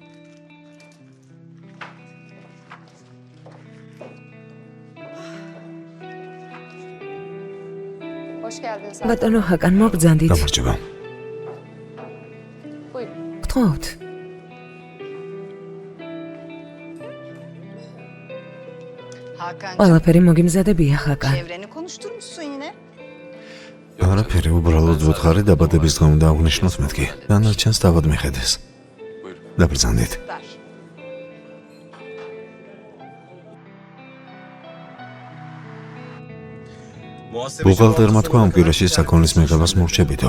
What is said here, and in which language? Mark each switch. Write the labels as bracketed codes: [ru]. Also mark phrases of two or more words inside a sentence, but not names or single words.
[ka] ბატონო ჰაკან, მოგძანდით. გამარჯობა. გთხოვთ. ყველაფერი მოგიმზადებია, ჰაკან. [tr] Çevreni konuşturmuşsun yine. [ka] არაფერი, უბრალოდ ვუთხარი დაბადების დღე უნდა აღნიშნოთ მეთქი. დანარჩენს თავად მიხედეს. დაბრძანდით. ბუღალტერმა თქვა ამ კვირაში საქონლის მიღებას მორჩებითო.